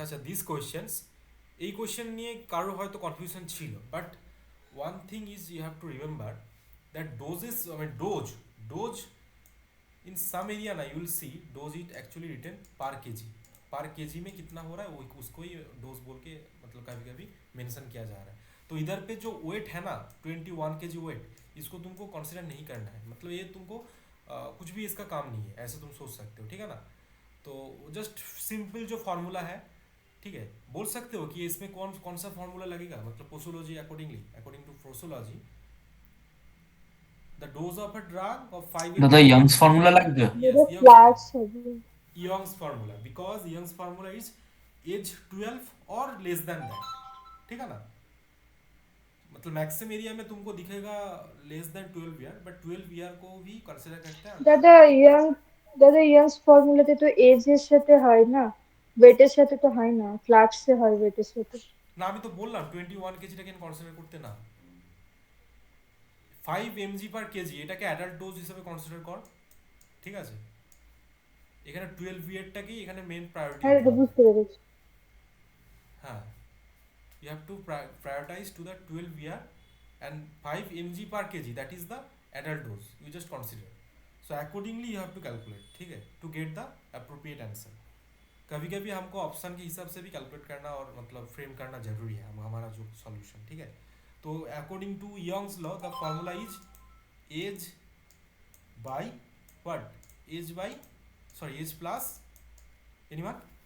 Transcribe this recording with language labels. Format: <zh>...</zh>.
<bn>আচ্ছা, this questions, এই question নিয়ে কারো হয়তো কনফিউশন ছিল,</bn> <en>but one thing is you have to remember that doses, I mean dose in some area ना you will see dose it actually written per kg</en> <hi>में कितना हो रहा है वो उसको ही डोज बोल के मतलब कभी कभी मेंशन किया जा रहा है। तो इधर पे जो वेट है ना 21 kg वेट, इसको तुमको कंसिडर नहीं करना है, मतलब ये तुमको कुछ भी इसका काम नहीं है, ऐसे तुम सोच सकते हो, ठीक है ना? तो जस्ट सिंपल जो फॉर्मूला है, ठीक है, बोल सकते हो कि इसमें कौन कौन सा फॉर्मूला लगेगा, मतलब posology accordingly, according to posology</hi> <en>the dose of a drug of 5</en> <bn>দাদা</bn> <en>mg per</en> <bn>ইয়াংস ফর্মুলা লাগবে।</bn> <en>yes</en> <bn>ধরো</bn> <en>Young's</en> <bn>ফ্লাক্স</bn> <en>formula,</en> <bn>হবে।</bn> <en>Young's formula, because Young's formula is age 12 or less than that,</en> <hi>ठीक है ना? मतलब मैक्सिमम एरिया में तुमको दिखेगा less than 12 year, but 12 year को भी कंसीडर करते हैं अंडर।</hi> <bn>দাদা ইয়াং দাদা ইয়াংস ফর্মুলাতে তো এজ এর সাথে হয় না, ওয়েটের সাথে তো হয় না, ফ্লাক্সে হয় ওয়েটের সাথে। না আমি তো বললাম 21 কেজিটাকে কনসিডার করতে না, 5 mg per কেজি এটাকে অ্যাডাল্ট ডোজ হিসেবে কনসিডার কর, ঠিক আছে? এখানে 12 ইয়ারটাকেই এখানে মেন প্রায়োরিটি হ্যাঁ দিতে দাদা হবে। বুঝতে পেরেছি।</bn> <en>হ্যাঁ, you have to prioritize to the 12 year and 5 mg per kg, that is the adult dose you just consider. So accordingly you have to calculate,</en> <hi>ठीक है,</hi> <en>to get the appropriate answer.</en> <hi>कभी कभी हमको ऑप्शन के हिसाब से भी calculate करना और मतलब फ्रेम करना जरूरी है हमारा जो सॉल्यूशन, ठीक है? तो according to Young's law the formula is as by what, as by, sorry as plus anyone,</hi>